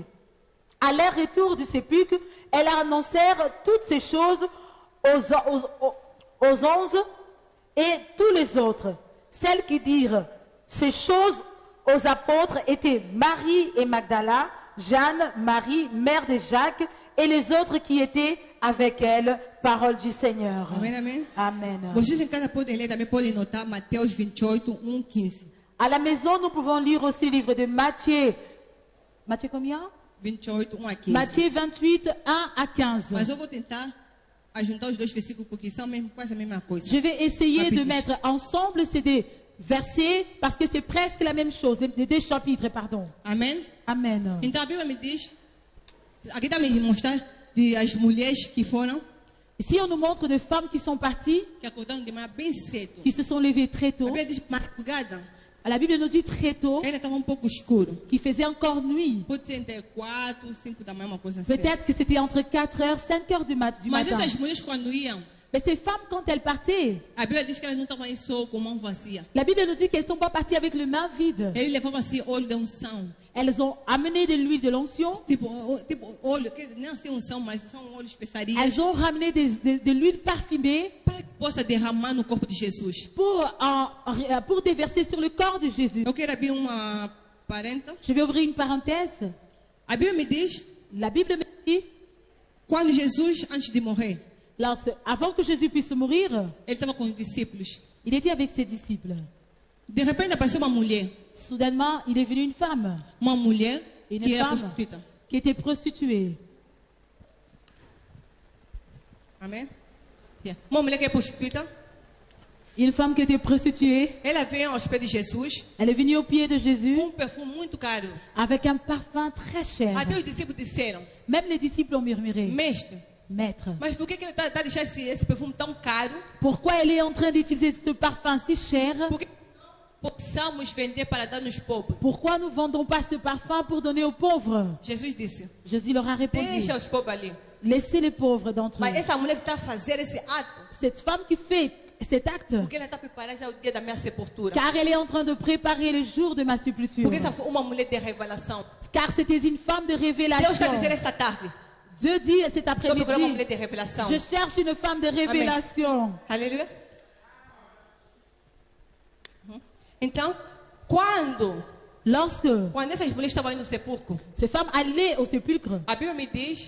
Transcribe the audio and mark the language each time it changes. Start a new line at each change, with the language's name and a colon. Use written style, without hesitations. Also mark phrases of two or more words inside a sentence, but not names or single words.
French: À leur retour du sépulcre, elles annoncèrent toutes ces choses aux 11 et tous les autres. Celles qui dirent ces choses aux apôtres étaient Marie et Magdala, Jeanne, Marie, mère de Jacques, et les autres qui étaient avec elle. Parole du Seigneur. Amen, amen. Amen.
Portuguese: Vocês em casa podem ler, também podem notar Mateus 28, 15.
French: À la maison, nous pouvons lire aussi le livre de Matthieu. Matthieu combien?
Portuguese: 28, 1 a 15.
French: Matthieu 28, 1 à 15.
Portuguese: Mas eu vou tentar ajuntar os dois versículos porque são quase a mesma coisa.
French: Je vais essayer de Rapidement. mettre ensemble ces deux versets parce que c'est presque la même chose, les deux chapitres, pardon.
Portuguese: Amém?
French: Amen.
Portuguese: Então a Bíblia me diz, aqui está me mostrar de as mulheres que foram,
French: Ici, on nous montre des femmes qui sont parties,
Portuguese: que acordaram de manhã bem cedo.
French: qui se sont levées très
Portuguese: A
French: tôt.
Portuguese: Bíblia diz madrugada,
French: La Bible nous dit très tôt
Portuguese: que ainda estava pouco escuro.
French: qu'il faisait encore nuit.
Portuguese: Pode ser entre 4, 5 da manhã, uma coisa assim.
French: Peut-être que c'était entre 4 heures, 5 heures du
Portuguese: Mas
French: matin.
Portuguese: essas mulheres quando iam,
French: Mais ces femmes, quand elles partaient,
Portuguese: a Bíblia diz que elas não estavam aí só com mão vazia.
French: la Bible nous dit qu'elles ne sont pas parties avec les mains vides.
Portuguese: Eles levavam assim óleo de unção.
French: Elles ont amené de l'huile de l'onction.
Portuguese: Tipo óleo, que nem assim unção, mas são óleos especiarias.
French: Elles ont ramené de l'huile parfumée
Portuguese: Para que possa derramar no corpo de Jesus.
French: pour déverser sur le corps de Jésus.
Portuguese: Eu quero abrir uma parenta.
French: Je vais ouvrir une parenthèse.
Portuguese: A Bíblia me diz,
French: La Bible me dit,
Portuguese: quando Jesus, antes de morrer,
French: avant que Jésus puisse mourir,
Portuguese: ele estava com os discípulos.
French: il était avec ses disciples.
Portuguese: De repente apareceu uma mulher.
French: Soudainement, il est venu une femme
Portuguese: Uma mulher
French: Une
Portuguese: que era
French: femme.
Portuguese: prostituta.
French: qui était prostituée.
Portuguese: Amém? Uma mulher que é prostituta.
French: Une femme qui était prostituée,
Portuguese: Ela veio aos pés de Jesus
French: elle est venue au pied de Jésus
Portuguese: com um perfume muito caro.
French: avec un parfum très cher.
Portuguese: Até os discípulos disseram,
French: Même les disciples ont murmuré,
Portuguese: mestre,
French: Maître,
Portuguese: mas por que ele está deixando esse perfume tão caro?
French: pourquoi elle est en train d'utiliser ce parfum si cher?
Portuguese: Por que não possamos vender para dar nos pobres?
French: Pourquoi nous ne vendons pas ce parfum pour donner aux pauvres?
Portuguese: Jesus disse,
French: Jésus leur a répondu,
Portuguese: deixa os pobres ali.
French: laissez les pauvres d'entre
Portuguese: Mas
French: eux.
Portuguese: essa mulher que está a fazer esse ato,
French: Cette femme qui fait cet acte,
Portuguese: porque ela está preparando já o dia da minha sepultura.
French: car elle est en train de préparer le jour de ma sépulture.
Portuguese: Porque essa foi uma mulher de revelação.
French: Car c'était une femme de
Portuguese: Deus está
French: révélation.
Portuguese: dizendo esta tarde,
French: Dieu dit cet
Portuguese: estou procurando uma mulher
French: après-midi,
Portuguese: de revelação.
French: je cherche une femme de révélation.
Portuguese: Aleluia. Então, quando essas mulheres estavam indo no sepulcro,
French: Ces femmes allaient au sépulcre.
Portuguese: a Bíblia me diz